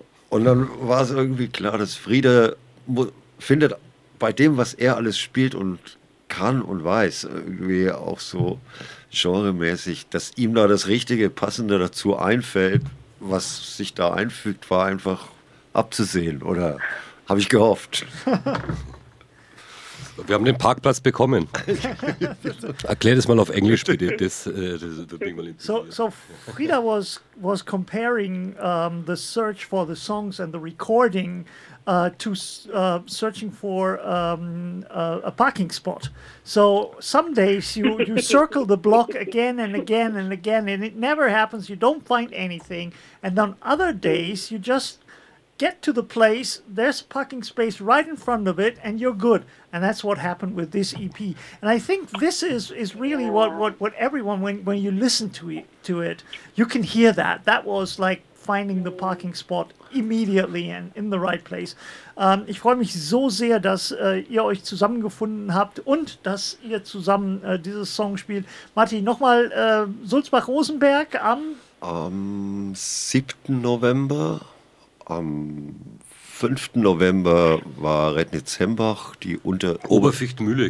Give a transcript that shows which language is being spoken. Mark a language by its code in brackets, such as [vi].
[de] Und dann war es irgendwie klar, dass Frieda findet bei dem, was er alles spielt und kann und weiß, irgendwie auch so genremäßig, dass ihm da das Richtige, Passende dazu einfällt, was sich da einfügt, war einfach abzusehen oder habe ich gehofft. Wir haben den Parkplatz bekommen. Erklär das mal auf Englisch, bitte. [en] So Frieda was comparing the search for the songs and the recording to searching for a parking spot. So some days you circle the block again and again and again and it never happens. You don't find anything. And on other days you just get to the place, there's a parking space right in front of it, and you're good. And that's what happened with this EP. And I think this is really what everyone, when you listen to it, you can hear that. That was like finding the parking spot immediately and in the right place. [de] Ich freue mich so sehr, dass ihr euch zusammengefunden habt und dass ihr zusammen dieses Song spielt. Martin, nochmal Sulzbach-Rosenberg am? Am 7. November. Am 5. November war Rednitz-Hembach, die Oberfichtenmühle,